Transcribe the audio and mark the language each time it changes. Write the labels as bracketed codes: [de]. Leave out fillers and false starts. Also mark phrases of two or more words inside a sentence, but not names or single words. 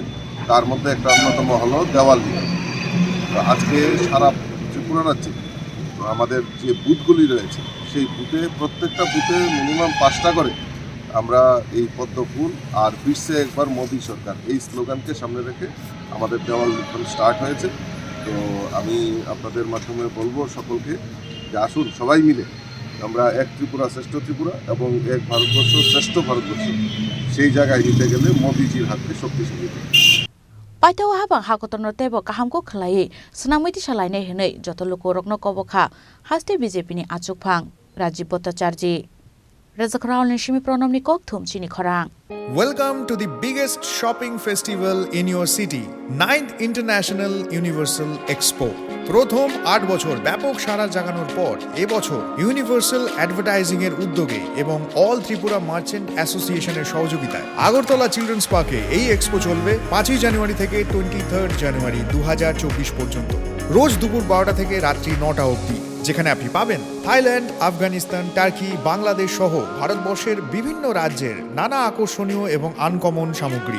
[bn] তার মধ্যে একটা অন্যতম হলো দেওয়াল দিবস। আজকে সারা ত্রিপুরা রাজ্যে আমাদের যে বুথগুলি রয়েছে সেই বুথে প্রত্যেকটা বুথে মিনিমাম 5টা করে আমরা এই পদ্ম ফুল আর ফিরছে একবার মোদী সরকার এই স্লোগানকে সামনে রেখে আমাদের দেওয়াল স্টার্ট হয়েছে। তো আমি আপনাদের মাধ্যমে বলবো সকলকে যে আসুন সবাই মিলে আমরা এক ত্রিপুরা শ্রেষ্ঠ ত্রিপুরা এবং এক ভারতবর্ষ শ্রেষ্ঠ ভারতবর্ষ সেই জায়গায় নিতে গেলে মোদীজির হাতকে শক্তিশালী করতে। [trp] Paitau habang hakotorno tebo kahamko khlai snamiti salainai hinai jotoloko rokno kobokha Haste BJP ni Achukphang Rajib Bhartacharjee. Rajakral Nishimi Pronomni Kokthum Chini Khorang. [en] Welcome to the biggest shopping festival in your city, 9th International Universal Expo. [bn] প্রথম 8 বছর ব্যাপক সাড়া জাগানোর পর এবছর ইউনিভার্সাল অ্যাডভার্টাইজিং এর উদ্যোগে এবং অল ত্রিপুরা মার্চেন্ট অ্যাসোসিয়েশনের সহযোগিতায় আগরতলা চিলড্রেন্স পার্কে এই এক্সপো চলবে 5 জানুয়ারি থেকে 23 জানুয়ারি 2024 পর্যন্ত। রোজ দুপুর 12টা থেকে রাত্রি 9টা অবধি, যেখানে আপনি পাবেন থাইল্যান্ড, আফগানিস্তান, টার্কি, বাংলাদেশ সহ ভারতবর্ষের বিভিন্ন রাজ্যের নানা আকর্ষণীয় এবং আনকমন সামগ্রী।